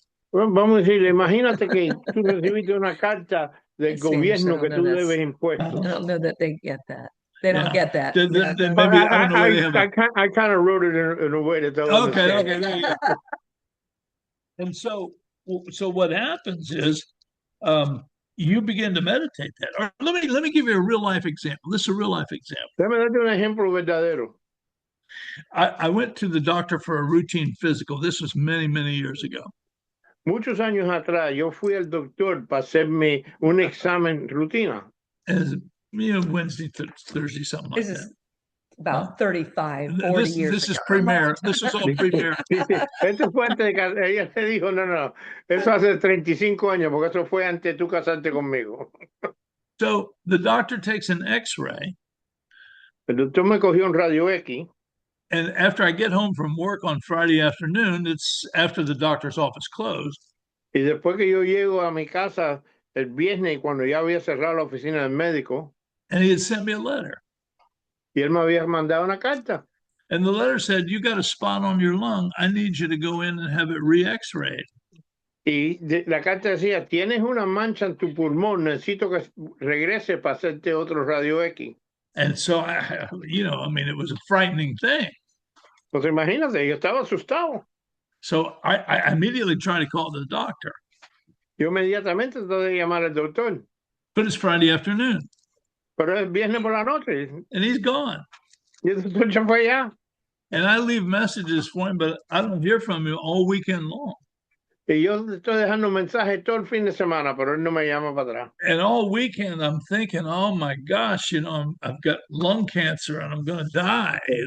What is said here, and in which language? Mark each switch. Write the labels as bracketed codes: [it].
[es] Bueno, vamos a decirle, imagínate que tú recibiste una carta del gobierno que tú debes impuestos. [en] I don't know that they get that. They don't get that. Maybe, I don't know where they have it. I kind of wrote it in a way that they'll understand. Okay, there you go. And so what happens is you begin to meditate that. Or let me give you a real life example. This is a real life example. [es] Déjame darte un ejemplo verdadero. [en] I went to the doctor for a routine physical. This was many, many years ago. [es] Muchos años atrás, yo fui al doctor para hacerme un examen rutina. [en] Wednesday, Thursday, something like that. About 35, 40 years This ago. is premier. This is all premier. [es] Eso fue antes de que ella te dijo, no, eso hace 35 años, porque eso fue antes de tú casarte conmigo. [en] So the doctor takes an X-ray. [es] El doctor me cogió un radio X. [en] And after I get home from work on Friday afternoon, it's after the doctor's office closed. [es] Y después que yo llego a mi casa el viernes, cuando ya había cerrado la oficina del médico. [en] And he had sent me a letter. [es] Y él me había mandado una carta. [en] And the letter said, you got a spot on your lung. I need you to go in and have it re-X-rayed. [es] Y la carta decía, tienes una mancha en tu pulmón, necesito que regrese para hacerte otro radio X. [en] And so, it was a frightening thing. [es] Pues imagínate, yo estaba asustado. [en] So I immediately tried to call the doctor. [es] Yo inmediatamente traté de llamar al doctor. [en] But it's Friday afternoon. [es] Pero es viernes por la noche. [en] And he's gone. [es] Y el doctor se fue allá. [en] And I leave messages for him, but I don't hear from him all weekend long. [es] Y yo estoy dejando mensajes todo el fin de semana, pero él no me llama para atrás. [en] And all weekend I'm thinking, oh my gosh, I've got lung cancer and I'm going to die,